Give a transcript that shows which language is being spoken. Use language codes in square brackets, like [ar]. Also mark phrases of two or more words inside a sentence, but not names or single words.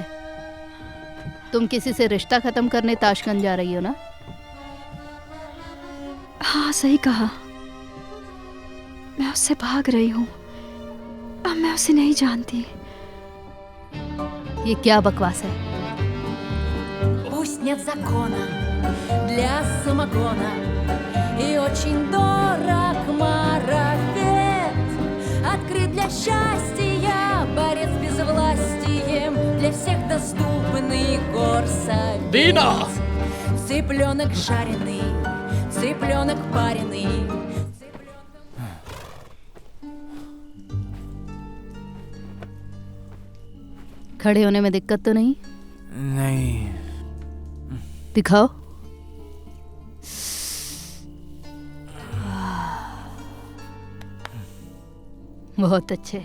[hi] तुम किसी से रिश्ता खत्म करने ताशकंद जा रही हो ना? हाँ, सही कहा। मैं उससे भाग रही हूँ। अब मैं उसे नहीं जानती। ये क्या बकवास है? [ru] Пусть нет закона для самогона, и очень дорог марафет. Открыт для счастья, борец с безвластием, для всех доступный горсовет. Дина! Цыпленок жареный, цыпленок пареный. [hi] खड़े होने में दिक्कत तो नहीं? नहीं। दिखाओ। बहुत अच्छे।